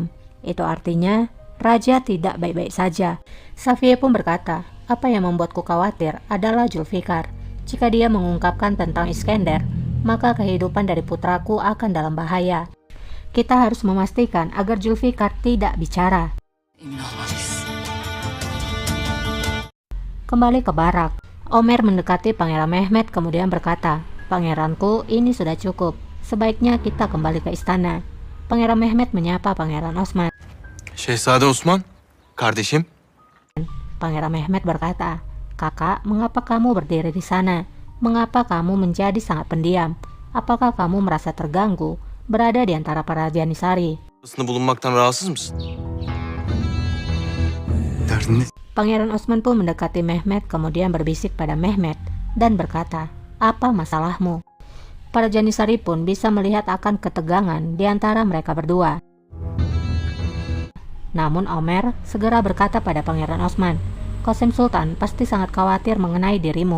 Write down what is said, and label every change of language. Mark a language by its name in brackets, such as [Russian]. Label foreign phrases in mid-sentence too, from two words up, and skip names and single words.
[Indonesian] Itu artinya raja tidak baik-baik saja." Safiye pun berkata, "Apa yang membuatku khawatir adalah Zulfikar. Jika dia mengungkapkan tentang Iskandar, maka kehidupan dari putraku akan dalam bahaya. Kita harus memastikan agar Zulfikar tidak bicara." [Turkish] Emin olmalıyız. [Indonesian] Kembali ke barak, Omer mendekati Pangeran Mehmet kemudian berkata, "Pangeranku, ini sudah cukup. Sebaiknya kita kembali ke istana." Pangeran Mehmet menyapa Pangeran Osman. [Turkish] Şehzade Osman, kardeşim. [Indonesian] Pangeran Mehmet berkata, "Kakak, mengapa kamu berdiri di sana? Mengapa kamu menjadi sangat pendiam? Apakah kamu merasa terganggu berada di antara para Janisari?" [Turkish] Aslında bulunmaktan rahatsız mısın? Derdin ne? [Indonesian] Pangeran Osman pun mendekati Mehmet kemudian berbisik pada Mehmet dan berkata, "Apa masalahmu?" Para Janisari pun bisa melihat akan ketegangan di antara mereka berdua. Namun Omer segera berkata pada Pangeran Osman, "Qasem Sultan pasti sangat khawatir mengenai dirimu.